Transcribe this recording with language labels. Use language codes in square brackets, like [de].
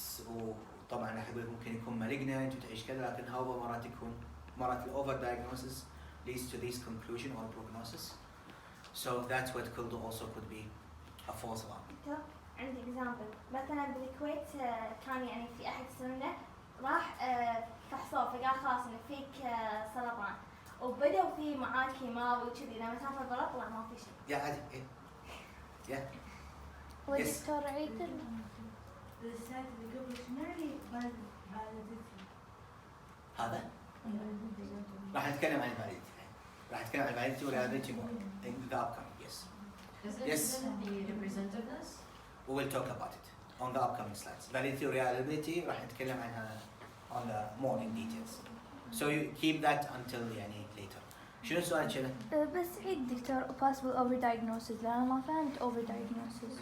[ar] وطبعا راح يقول لك ممكن يكون مالجننت وتعيش كذا لكن هو مرات يكون مرات الاوفر [en] diagnosis leads to this conclusion or prognosis so that's what could also could be a false alarm. [ar] عندي example مثلا بالكويت كان يعني في احد يسالونه راح فحصوه فقال خلاص انه فيك سرطان وبدأوا في معاه كيماوي وكذي لما سافر برا طلع ما في شيء. يا عادي ايه. يا. والدكتور عيد السلايد اللي قبل شمالي هذا؟ راح نتكلم عن الفاليديتي. راح نتكلم عن الفاليديتي والفاليديتي [en] in the upcoming yes. Yes. The representativeness. We will talk about it on the upcoming slides. Validity or reliability [ar] راح نتكلم عنها [en] on the more in details. So you keep that until يعني later. [ar] شنو السؤال كذا؟ بس عيد دكتور possible overdiagnosis لأن ما فهمت overdiagnosis.